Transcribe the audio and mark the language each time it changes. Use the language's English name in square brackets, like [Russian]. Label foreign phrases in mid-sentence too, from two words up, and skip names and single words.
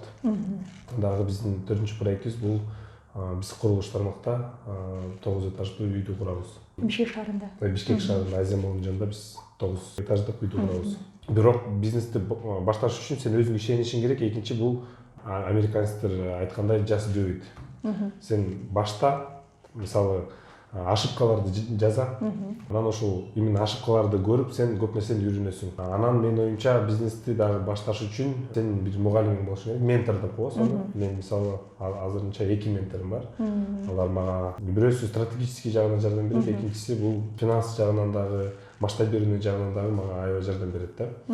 [Kyrgyz] Дагы биздин 4-чү проектибиз бул биз курулуш тармакта 9 этаждуу үйдү курабыз. Бишкек шаарында. Бишкек шаарында Азия молунун жанында биз 9 этаждык үйдү курабыз. Бирок бизнести башташ үчүн сен өзүңө ишенишиң керек. Экинчи бул американецтер айткандай [English] just do it. [Kyrgyz] Сен башта мисалы ошибкаларды жаза. Анан ошол именно ошибкаларды көрүп сен көп нерсени үйрөнөсүң. Анан менин оюмча бизнести дагы башташ үчүн сен бир мугалимиң болуш керек. Ментор деп коебуз аны. Мен мисалы азырынча 2 менторум бар. Алар мага бирөөсү стратегический жагынан жардам берет, экинчиси бул финанс жагынан дагы, масштаб берүүнүн жагынан дагы мага аябай жардам берет да.